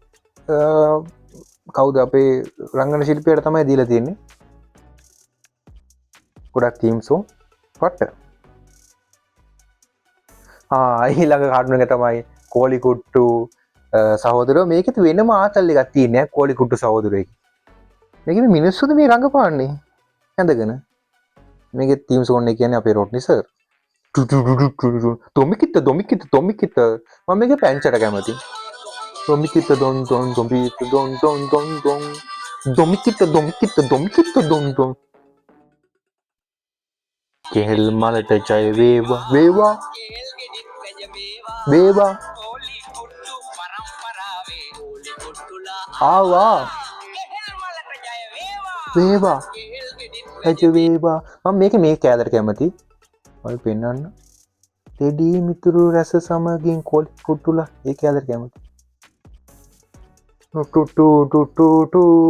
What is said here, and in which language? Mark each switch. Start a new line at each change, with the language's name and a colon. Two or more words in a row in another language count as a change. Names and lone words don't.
Sinhala: කවුද අපේ රංගන ශිල්පියට තමයි දීලා තියෙන්නේ ගොඩක් තීම්සෝ පට්ට ඊළඟ කාටුන එක තමයි කෝලි කුට්ටු සහෝදරයෝ මේකෙත් වෙනම ආතල් එකක් තියෙනවා කෝලි කුට්ටු සහෝදරයෙක් මේක මිනිස්සුද මේ රඟපාන්නේ ඇඳගෙන මේක තීම් සෝන් එක කියන්නේ අපේ රොට්නි සර් තොමිකිට මම මේක පැංචට කැමති Domikita don don domikita don don don don. Domikita don don. කෙහෙල් මලට ජය වේවා වේවා වේවා ආවා වේවා ජය වේවා මම මේ කෑල්ලට කැමති ඔය පෙන්වන්න තෙඩී මිතුරු රැස සමගින් කොලි කුට්ටුලා ඒ කෑල්ලට කැමති ටු ටු ටු ටු ටු